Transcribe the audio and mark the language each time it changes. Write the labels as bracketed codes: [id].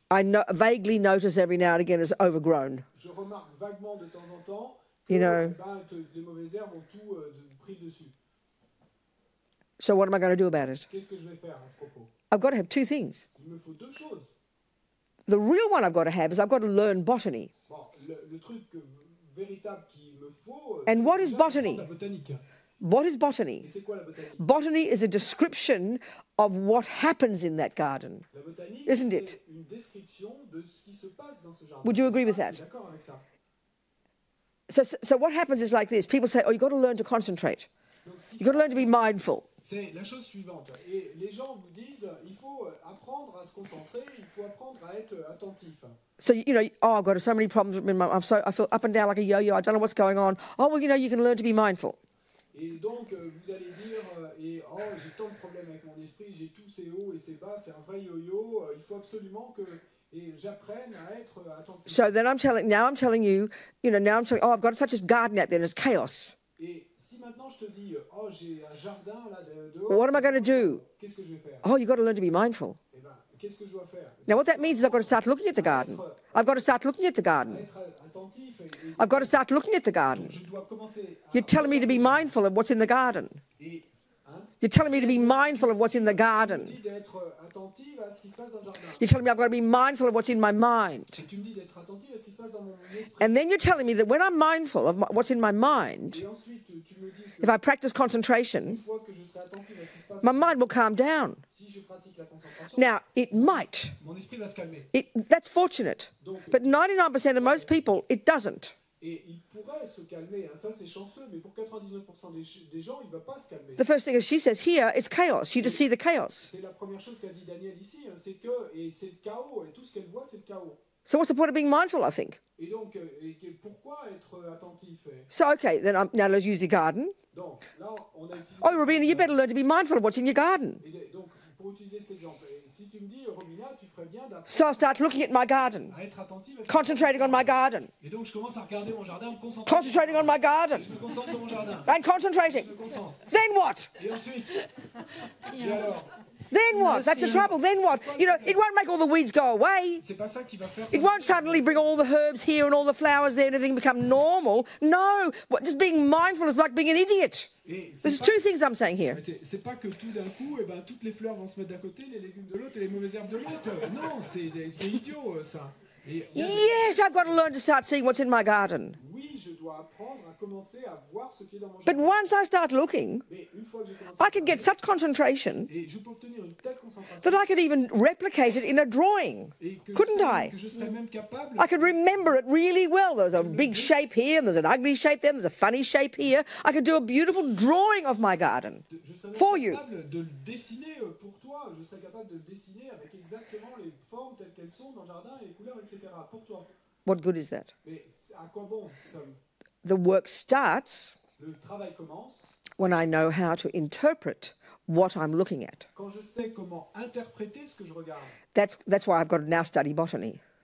[en] I vaguely notice every now and again it's overgrown. [fr] Je remarque vaguement de temps en temps que [en] You know. [fr] les mauvaises herbes ont tout pris dessus. [en] So what am I going to do about it? [fr] Qu'est-ce que je vais faire à ce propos? [en] I've got to have two things. [fr] Il me faut deux choses. [en] The real one I've got to have is I've got to learn botany. [fr] Bon, le truc véritable qu'il me faut, [en] And what is [fr] déjà [en] botany? [fr] la botanique. [en] What is [fr] Et [en] botany? [fr] c'est quoi la botanique? [en] Botany is a description of what happens in that garden. [fr] La botanique, [en] Isn't [fr] c'est [en] it? [fr] une description de ce qui se passe dans ce jardin. [en] Would you agree with that? [fr] D'accord avec ça. [en] So what happens is like this. People say, oh, you've got to learn to concentrate. [fr] Donc, ce qui [en] You've got to learn to be [fr] se passe, [en] mindful. [fr] c'est la chose suivante. Et les gens vous disent, il faut apprendre à se concentrer, il faut apprendre à être attentif. [en] So, oh, I've got so many problems. I feel up and down like a yo-yo. I don't know what's going on. Oh, well, you can learn to be mindful. [fr] Et donc, vous allez dire, j'ai tant de problèmes avec mon esprit, j'ai tous ces hauts et ces bas, c'est un vrai yo-yo, il faut absolument que j'apprenne à être attentif. [en] So then I'm telling you, oh, I've got such a garden out there, there's chaos. [fr] Et si maintenant je te dis, oh, j'ai un jardin là dehors, [en] What am I going to do? [fr] qu'est-ce que je vais faire? [en] Oh, you've got to learn to be mindful. [fr] Eh ben, qu'est-ce que je dois faire? [en] Now, what that means is I've got to start looking at the garden. I've got to start looking at the garden. [fr] Être attentif et [en] I've got to start looking at the garden. [fr] je dois commencer à [en] You're telling me to be mindful of what's in the garden. [fr] et [en] You're telling me to be mindful of what's in the garden. [fr] tu me dis d'être attentif à ce qui se passe dans le jardin. [en] You're telling me I've got to be mindful of what's in my mind. [fr] Et tu me dis d'être attentif à ce qui se passe dans mon esprit. [en] And then you're telling me that when I'm mindful of what's in my mind, [fr] Et ensuite, tu me dis que [en] if I practice concentration, [fr] une fois que je serai attentif à ce qui se passe, [en] my mind will calm down. [fr] si je pratique la concentration, [en] Now, it might. [fr] mon esprit va se calmer. [en] That's fortunate. But 99% of most people, it doesn't. [fr] Et il pourrait se calmer, hein, ça c'est chanceux, mais pour 99% des gens, il ne va pas se calmer. [en] The first thing she says here, it's chaos. You just see the chaos. [fr] C'est la première chose qu'a dit Daniel ici, hein, c'est c'est le chaos, et tout ce qu'elle voit, c'est le chaos. [en] So what's the point of being mindful, I think? [fr] Et donc, pourquoi être attentif? [en] So, okay, then now let's use the garden. [fr] Donc, là, on a utilisé... [en] Oh, Robina, you better learn to be mindful of what's in your garden. [fr] Et donc, pour utiliser cet exemple, si tu me dis, Robina, tu ferais bien [en] So I start looking at my garden, [fr] à être attentif à ce [en] concentrating on my garden, [fr] Et donc, je commence à regarder mon jardin, me concentrer. [en] concentrating on my garden, [fr] Je me concentre sur mon jardin. [en] and concentrating. [fr] Je me concentre. [en] Then what? [fr] Et ensuite, et alors, [en] Then what? That's the trouble. Then what? It won't make all the weeds go away. [fr] c'est pas ça qui va faire... [en] It won't suddenly bring all the herbs here and all the flowers there and everything become normal. No, just being mindful is like being an idiot. [fr] Et [en] There's [fr] c'est pas, [en] two things I'm saying here. [fr] c'est pas que tout d'un coup, toutes les fleurs vont se mettre d'un côté, les légumes de l'autre et les mauvaises herbes de l'autre. Non, c'est idiot, ça. Et, [en] Yes, I've got to learn to start seeing what's in my garden. [fr] oui, je dois apprendre à commencer à voir ce qui est dans mon [en] once I start looking, [fr] Mais une fois que j'ai commencé [en] I can get such concentration [fr] et je peux obtenir une telle concentration [en] that I could even replicate it in a drawing. [fr] et que [en] Couldn't I? [fr] je serais même capable [en] I could remember it really well. There's a big shape here, and there's an ugly shape there, and there's a funny shape here. I could do a beautiful drawing of my garden. [fr] je serais même [en] For you. [fr] capable de le dessiner pour toi. Je serais capable de le dessiner avec exactement les formes telles qu'elles sont dans le jardin et les couleurs, etc. pour toi. [en] What good is that? [fr] Mais à quoi bon ça? [en] The work starts [fr] Le travail commence [en] when I know how to interpret what I'm looking at. [fr] quand je sais comment interpréter ce que je regarde. [en] That's why I've got to now study botany.